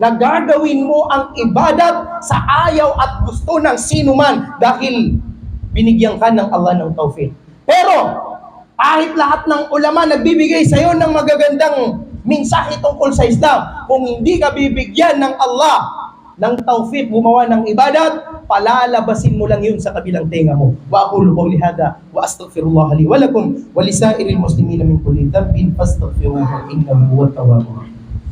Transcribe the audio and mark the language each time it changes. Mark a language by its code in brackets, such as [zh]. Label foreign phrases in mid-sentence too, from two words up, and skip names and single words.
[tl] Na gagawin mo ang ibadat sa ayaw at gusto ng sino man dahil binigyan ka ng Allah ng tawfiq. Pero, kahit lahat ng ulama nagbibigay sa iyo ng magagandang mensahe tungkol sa Islam, kung hindi ka bibigyan ng Allah ng tawfiq gumawa ng ibadat, palalabasin mo lang yun sa kabilang tenga mo. [ar] وأقول قولي هذا وأستغفر الله لي ولكم ولسائر المسلمين من كل ذنب فاستغفروه إنه هو التواب الرحيم.